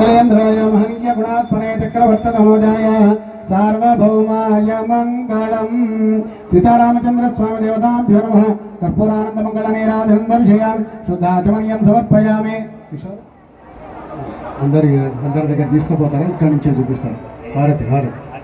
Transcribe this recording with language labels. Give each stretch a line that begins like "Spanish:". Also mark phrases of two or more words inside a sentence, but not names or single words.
Sanskrit: राजेन्द्राय महनीय गुणात्मने चक्रवर्ततमोजाय सार्वभौमाय मंगलम। सीतारामचंद्र स्वामी देवताभ्यो नमः। कर्पूरानंद मंगल नीराजनं दर्शयामि शुद्धाचमनीयं समर्पयामि।
Telugu: అందరి దగ్గర తీసుకుపోతారా? ఇక్కడి నుంచే చూపిస్తారు హారతి హారతి